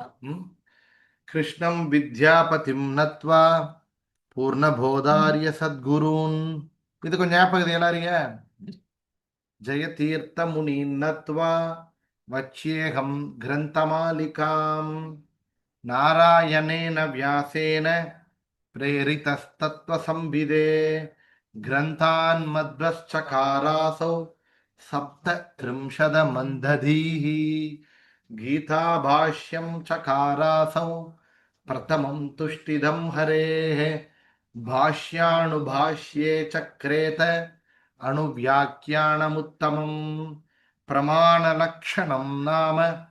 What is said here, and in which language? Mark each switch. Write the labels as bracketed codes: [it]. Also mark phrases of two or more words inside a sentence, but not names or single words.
[sa] ಕೃಷ್ಣಂ ವಿದ್ಯಾಪತಿಂ ನತ್ವಾ ಪೂರ್ಣಬೋಧಾರ್ಯ ಸದ್ಗುರೂನ್. [kn] ಇದಕ್ಕೊಂದು ಜ್ಞಾಪಕ ಇದೆ ಎಲ್ಲರಿಗೆ. [sa] ಜಯತೀರ್ಥ ಮುನೀನ್ನತ್ವಾ ವಚ್ಯೇಹಂ ಗ್ರಂಥಮಾಲಿಕಾಂ ನಾರಾಯಣೇನ ವ್ಯಾಸೇನ ಪ್ರೇರಿತಸ್ತತ್ವ ಸಂವಿದೆ ಗ್ರಂಥಾನ್ ಮಧ್ವಶ್ಚಕಾರಾಸೌ ಸಪ್ತತ್ರಿಂಶದ ಮಂದಧೀಃ ಗೀತಾಭಾಷ್ಯಂ ಚಕಾರಾಸೌ ಪ್ರಥಮಂ ತುಷ್ಟಿದಂ ಹರೇಃ ಭಾಷ್ಯಾಣುಭಾಷ್ಯೇ ಚಕ್ರೇತ ಅಣುವ್ಯಾಖ್ಯಾನಮುತ್ತಮಂ ಪ್ರಮಾಣಲಕ್ಷಣಂ ನಾಮ